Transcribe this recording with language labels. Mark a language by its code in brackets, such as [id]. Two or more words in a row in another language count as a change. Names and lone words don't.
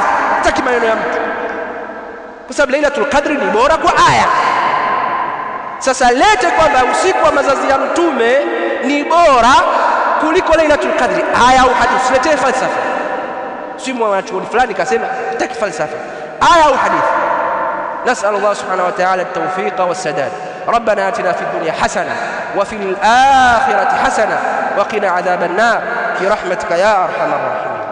[sw] Sitaki maneno ya mtu, kwa sababu Lailatul Qadri ni bora kwa aya. Sasa lete kwamba usiku wa mazazi ya mtume ni bora kuliko Lailatul Qadri, aya au hadithi. Usiletee falsafa. Simu wanachuoni fulani kasema, sitaki falsafa, aya au hadithi. [ar] نسأل الله سبحانه وتعالى التوفيق والسداد. ربنا آتنا في الدنيا حسنة وفي الآخرة حسنة وقنا عذاب النار برحمتك يا أرحم الراحمين.